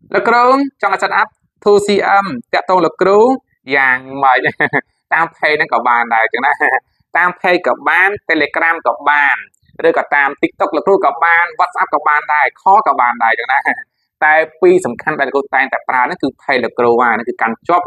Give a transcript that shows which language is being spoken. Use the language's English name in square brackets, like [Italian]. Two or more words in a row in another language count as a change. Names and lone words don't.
[Khmer] លោកគ្រូចង់ [English] set up [Khmer] 2CM តាក់ទងលោកគ្រូយ៉ាងម៉េច តាម page ហ្នឹងក៏បានដែរចឹងណា តាម page ក៏បាន Telegram ក៏បានឬក៏តាម TikTok លោកគ្រូក៏បាន WhatsApp ក៏បានដែរ Call ក៏បានដែរចឹងណា តែពីរសំខាន់ដែលលោកគ្រូតែងតែប្រើហ្នឹងគឺ page លោកគ្រូហ្នឹងគឺកាន់ជាប់